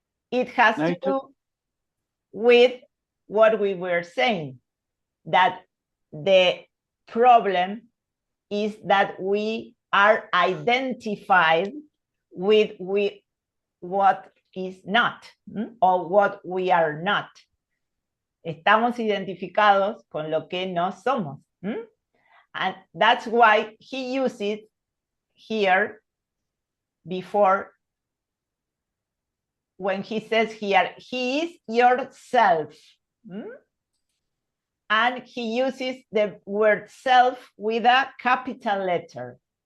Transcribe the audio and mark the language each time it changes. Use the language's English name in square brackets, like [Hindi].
[English] It has to do with what we were saying, that the problem is that we are identified with what is not, or what we are not. [Spanish] Estamos identificados con lo que no somos. [English] And that's why he uses here before, when he says here, he is yourself. And he uses the word self with a capital letter.